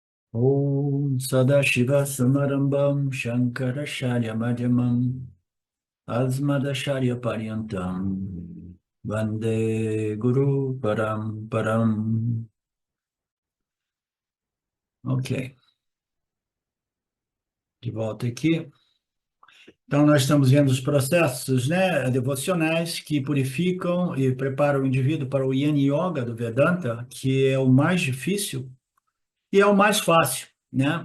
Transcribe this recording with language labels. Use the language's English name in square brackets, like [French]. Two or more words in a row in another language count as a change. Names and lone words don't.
[Sanskrit] Om Sadashiva Samarambam Shankaracharya Madhyamam Asmadacharya Paryantam Vande Guru Param. [Portuguese] Ok, de volta aqui. Então, nós estamos vendo os processos, né, devocionais que purificam e preparam o indivíduo para o Yin Yoga do Vedanta, que é o mais difícil e é o mais fácil, né?